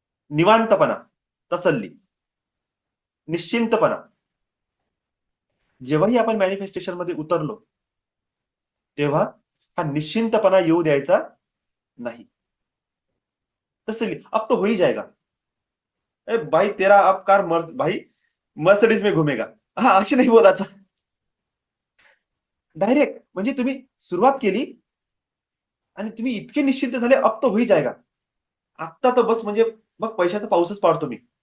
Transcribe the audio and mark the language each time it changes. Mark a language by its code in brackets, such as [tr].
[mr] निवांतपणा, तसल्ली, निश्चिंतपणा. जेव्हाही आपण मॅनिफेस्टेशन मध्ये उतरलो, तेव्हा हा निश्चिंतपणा येऊ द्यायचा नाही. [hi] तसल्ली, अब तो हो ही जाएगा. ए भाई तेरा अब कार भाई मर्सिडीज में घुमेगा. [mr] हा, अशी नाही बोलायचं. डायरेक्ट म्हणजे तुम्ही सुरुवात केली आणि तुम्ही इतके निश्चिंत झाले, [hi] अब तो हो ही जाएगा. [mr] आता तर बस म्हणजे मग पैशाचा पाऊसच पाडतो मी.